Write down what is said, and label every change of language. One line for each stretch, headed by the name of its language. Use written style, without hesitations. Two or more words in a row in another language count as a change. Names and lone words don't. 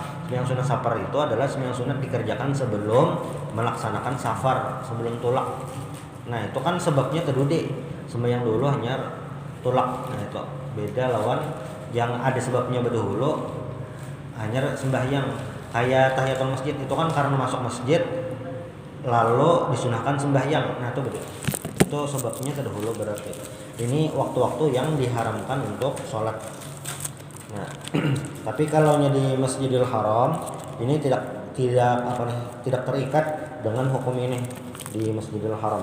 Indonesian: Sembahyang sunat safar itu adalah sembahyang sunat dikerjakan sebelum melaksanakan safar, sebelum tulak.
Banjar: Nah, itu kan sebabnya terdudi. Sembahyang dulu hanya tulak. Nah, itu beda lawan yang ada sebabnya berdahulu hanya sembahyang.
Indonesian: Kayak tahiyatul masjid itu kan karena masuk masjid lalu disunahkan sembahyang. Nah, itu betul. Itu sebabnya terdahulu berarti. Ini waktu-waktu yang diharamkan untuk sholat. Nah, tapi kalau di Masjidil Haram ini tidak terikat dengan hukum ini di Masjidil Haram.